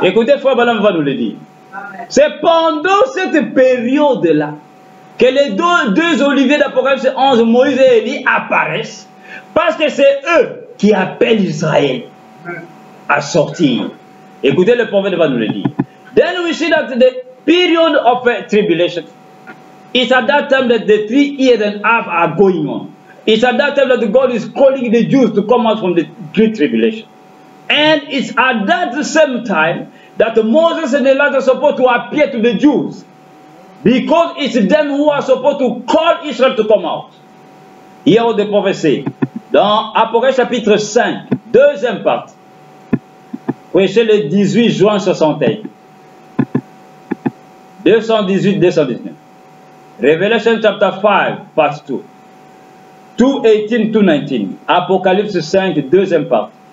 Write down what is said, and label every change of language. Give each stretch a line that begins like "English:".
French: Écoutez, Frère Balaam va nous le dire. C'est pendant cette période-là que les deux oliviers d'Apocalypse 11, Moïse et Élie, apparaissent, parce que c'est eux qui appellent Israël à sortir. Écoutez, le prophète va nous le dire.
English: Then we see that the period of tribulation is at that time that the 3 years and a half are going on. It's at that time that God is calling the Jews to come out from the great tribulation. And it's at that same time that Moses and Elijah are supposed to appear to the Jews, because it's them who are supposed to call Israel to come out.
French: Il y a des prophéties. Dans Apocalypse chapitre 5, deuxième partie, prêché le 18 juin 61.
English: 218-219. Revelation chapter 5, part 2.
French: 2:18-2:19. Apocalypse 5, deuxième partie.